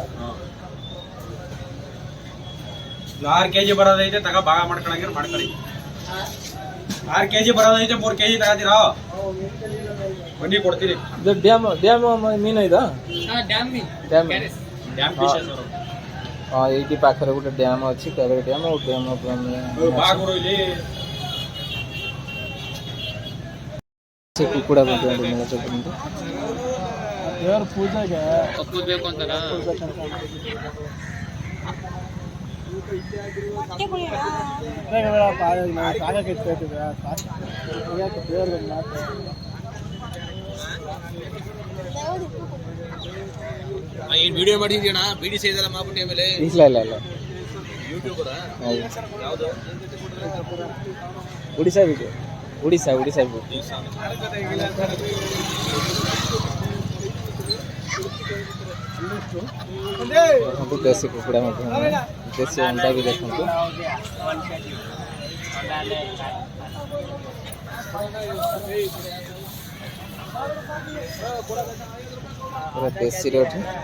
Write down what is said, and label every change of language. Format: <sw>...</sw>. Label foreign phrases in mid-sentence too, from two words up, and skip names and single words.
<kn>6 kg ಬರೋದೈತೆ ತಗ ಭಾಗ ಮಾಡ್ಕೊಳಂಗಿರ ಮಾಡ್ಕೊಳ್ಳಿ 6 kg ಬರೋದೈತೆ 3 kg ತಗೋತೀರಾ ಬನ್ನಿ ಕೊಡ್ತೀನಿ ಇದು ಡ್ಯಾಮ್ ಮೀನು ಇದಾ ಡ್ಯಾಮ್</kn> <en>dam fishes ಅವರು</en> <or>ଏଇଠି ପାଖରେ ଗୋଟେ ଡ୍ୟାମ୍ ଅଛି କାବେରୀ ଡ୍ୟାମ୍ ଆଉ ଡ୍ୟାମ୍</or> <kn>ಬಾಗುರು ಇಲ್ಲಿ</kn> <or>ସେ କୁକୁଡ଼ା ମଧ୍ୟ ମିଳୁଛି କିନ୍ତୁ</or> <kn>ದೇವ್ರ ಪೂಜೆಗೆ ಒಪ್ಪಬೇಕು ಅಂತಾರ ಏನು ವಿಡಿಯೋ ಮಾಡಿದ್ಯಣ್ಣ ಬಿಡಿ ಸೇದಲ್ಲ ಮಾಡ್ಬಿಟ್ಟು ಆಮೇಲೆ ಇಲ್ಲ ಇಲ್ಲ ಇಲ್ಲ ಯೂಟ್ಯೂಬರ ಯಾವುದು</kn> <or>ଓଡ଼ିଶା ଭିଡ଼ିଓ ଓଡ଼ିଶା ଭିଡ଼ିଓ ଦେଖନ୍ତୁ ଦେଶୀ କୁକୁଡ଼ା ମଧ୍ୟ ଦେଶୀ ଅଣ୍ଡା ବି ଦେଖନ୍ତୁ ପୁରା ଦେଶୀରେ ଏଠି</or>